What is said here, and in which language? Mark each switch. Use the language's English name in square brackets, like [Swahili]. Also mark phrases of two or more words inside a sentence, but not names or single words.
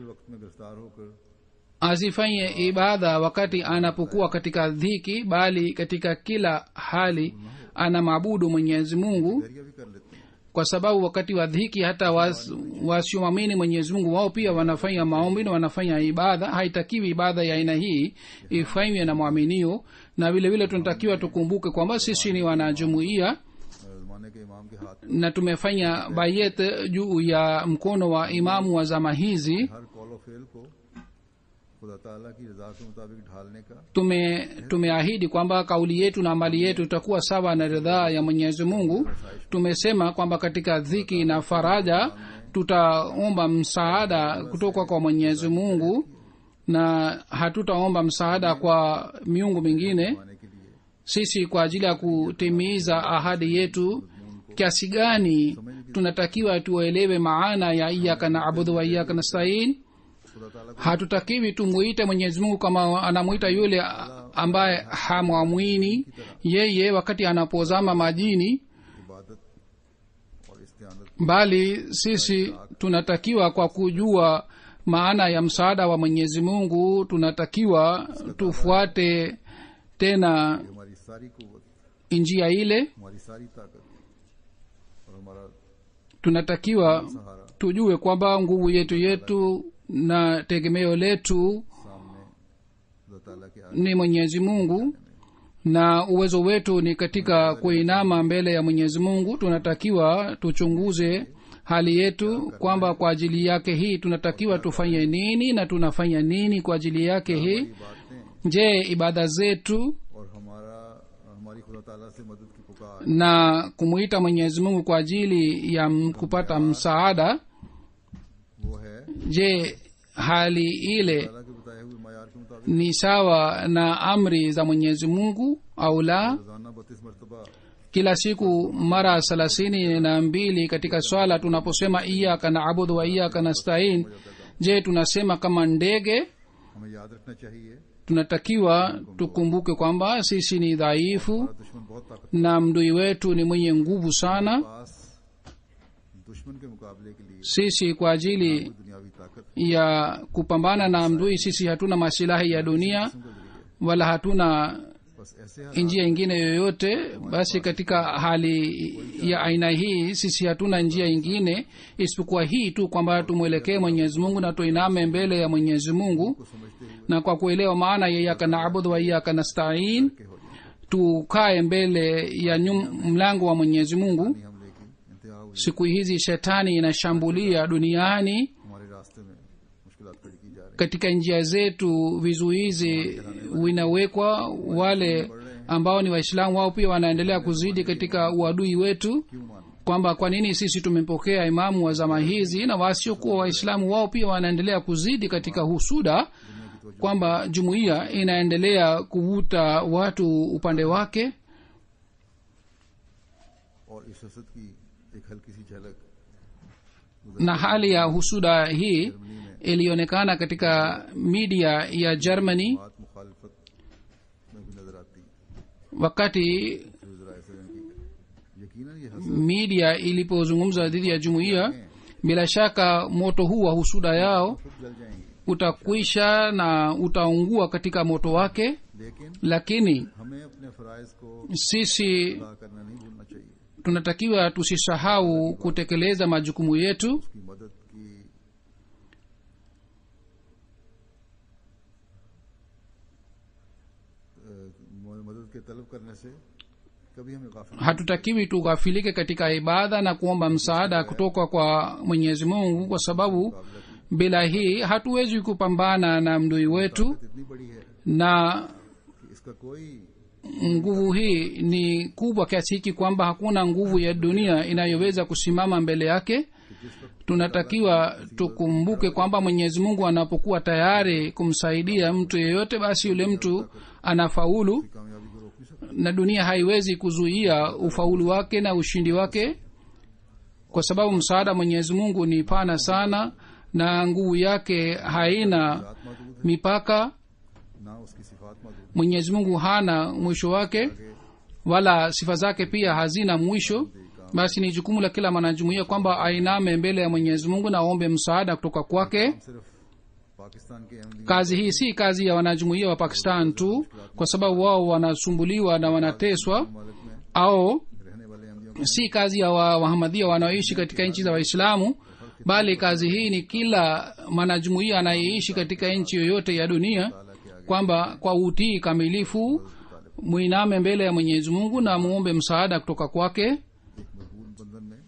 [Swahili] Asifanye ibada wakati anapokuwa katika dhiki, bali katika kila hali anamwabudu Mwenyezi Mungu. kwa sababu wakati wa dhiki hata wasiomwamini mwenyezi mungu wao pia wanafanya maombi na wanafanya ibada. haitakiwi ibada ya aina hii ifanywe na mwaminio. na vile vile tunatakiwa tukumbuke kwamba sisi ni wanajumuia [Urdu] زمانے کے امام کے ہاتھ [Swahili] na tumefanya bayet juu ya mkono wa imamu wa zama hizi. [Urdu] ہر قول اور فعل کو خدا تعالیٰ کی رضا کے مطابق ڈھالنے کا [Swahili] tumeahidi kwamba kauli yetu na mali yetu itakuwa sawa na ridhaa ya mwenyezi mungu. tumesema kwamba katika dhiki na faraja tutaomba msaada kutoka kwa mwenyezi mungu na hatutaomba msaada kwa miungu mingine. [Urdu] پانے کے لیے [Swahili] sisi kwa ajili ya kutimiza ahadi yetu kiasi gani tunatakiwa tuelewe maana ya [Arabic] إياك نعبد وإياك نستعين. [Urdu] خدا تعالیٰ [Swahili] hatutakiwi tumuite mwenyezi mungu kama anamuita yule ambaye hamwamwini yeye wakati anapozama majini, [Urdu] عبادت اور استعانت [Swahili] bali sisi tunatakiwa kwa kujua maana ya msaada wa mwenyezi mungu tunatakiwa tufuate tena [Urdu] ہماری ساری قوت, [Swahili] njia ile. [Urdu] ہماری ساری طاقت اور ہمارا [Swahili] tunatakiwa [Urdu] सहारा [Swahili] tujue kwamba nguvu yetu na tegemeo letu [Urdu] سامنے خدا تعالیٰ کے آگے [Swahili] ni mwenyezi mungu na uwezo wetu ni katika kuinama mbele ya mwenyezi mungu. tunatakiwa tuchunguze hali yetu kwamba kwa ajili yake hii tunatakiwa tufanye nini na tunafanya nini kwa ajili yake hii. [Urdu] बातें [Swahili] je ibada zetu [Urdu] اور ہماری خدا تعالیٰ سے مدد کی پکار [Swahili] na kumuita mwenyezi mungu kwa ajili ya kupata msaada, [Urdu] وہ ہے [Swahili] je hali ile [Urdu] تعالیٰ کے بتائے ہوئے معیار کے مطابق [Swahili] ni sawa na amri za mwenyezi mungu au la? [Urdu] روزانہ 32 مرتبہ [Swahili] kila siku mara 32 katika swala tunaposema [Arabic] إياك نعبد وإياك نستعين, [Swahili] je tunasema kama ndege? [Urdu] ہمیں یاد رکھنا چاہیے [Swahili] tunatakiwa tukumbuke kwamba sisi ni dhaifu [Urdu] ہمارا دشمن بہت طاقت [Swahili] na mdui wetu ni mwenye nguvu sana. [Urdu] پاس دشمن کے مقابلے کے لیے [Swahili] sisi kwa ajili [Urdu] دنیاوی طاقت [Swahili] ya kupambana na mdui sisi hatuna masilahi ya dunia wala hatuna [Urdu] بس ایسے [Swahili] njia ingine yoyote. basi katika hali ya aina hii sisi hatuna njia ingine isipokuwa hii tu kwamba tumwelekee mwenyezi mungu na tuiname mbele ya mwenyezi mungu [Urdu] کو سمجھتے ہوئے [Swahili] na kwa kuelewa maana ya [Arabic] إياك نعبد وإياك نستعين [Urdu] کے ہو جائے [Swahili] tukae mbele ya mlango wa mwenyezi mungu. [Urdu] حملے کی انتہا ہوئی [Swahili] siku hizi shetani inashambulia duniani. [Urdu] ہمارے راستے میں مشکلات کھڑی کی جا رہی [Swahili] katika njia zetu vizuizi vinawekwa. wale ambao ni waislamu wao pia wanaendelea kuzidi katika uadui wetu, [Urdu] کیوں مانو [Swahili] kwamba kwa nini sisi tumempokea imamu wa zama hizi na wasiokuwa waislamu wao pia wanaendelea kuzidi katika husuda, kwamba jumuiya inaendelea kuvuta watu upande wake. [Urdu] اور اس حسد کی ایک ہلکی سی جھلک [Swahili] na hali ya husuda hii ilionekana katika media ya Germany [Urdu] بات مخالفت میں بھی نظر آتی [Swahili] wakati [Urdu] ذرائع سے کی یقیناً یہ حسد [Swahili] media ilipozungumza dhidi ya jumuiya. bila shaka moto huu wa husuda yao [Urdu] خود جل جائیں گی [Swahili] utakwisha na utaungua katika moto wake, [Urdu] लेकिन [Swahili] lakini [Urdu] ہمیں اپنے فرائض کو [Swahili] sisi [Urdu] ادا کرنا نہیں بھولنا چاہیے [Swahili] tunatakiwa tusisahau kutekeleza majukumu yetu. [Urdu] اس کی مدد کی مدد کے طلب کرنے سے کبھی ہمیں غافل [Swahili] hatutakiwi tughafilike katika ibada na kuomba msaada kutoka kwa mwenyezi mungu, kwa sababu bila hii hatuwezi kupambana na mdui wetu, [Urdu] اتنی بڑی ہے [Swahili] na [Urdu] کہ اس کا کوئی [Swahili] nguvu hii ni kubwa kiasi hiki kwamba hakuna nguvu ya dunia inayoweza kusimama mbele yake. tunatakiwa tukumbuke kwamba mwenyezi mungu anapokuwa tayari kumsaidia mtu yeyote, basi yule mtu anafaulu [Urdu] کامیابی کو روک نہیں سکتا [Swahili] na dunia haiwezi kuzuia ufaulu wake na ushindi wake, kwa sababu msaada mwenyezi mungu ni pana sana na nguvu yake haina आत्मा दूध mipaka. [Urdu] نہ اس کی صفات موجود [Swahili] mwenyezi mungu hana mwisho wake wala sifa zake pia hazina mwisho. basi ni jukumu la kila mwanajumuiya kwamba ainame mbele ya mwenyezi mungu na aombe msaada kutoka kwake. [Urdu] صرف پاکستان کے احمدی [Swahili] kazi hii si kazi ya wanajumuiya wa pakistan tu, kwa sababu wao wanasumbuliwa na wanateswa, [Urdu] ممالک میں [Swahili] au [Urdu] رہنے والے احمدیوں [Swahili] si kazi ya wahamadia wanaoishi katika nchi za waislamu, bali kazi hii ni kila mwanajumuiya anayeishi katika nchi yoyote ya dunia, kwamba kwa utii kamilifu mwiname mbele ya Mwenyezi Mungu na muombe msaada kutoka kwake. [Urdu] ایک مضبوط بندھن میں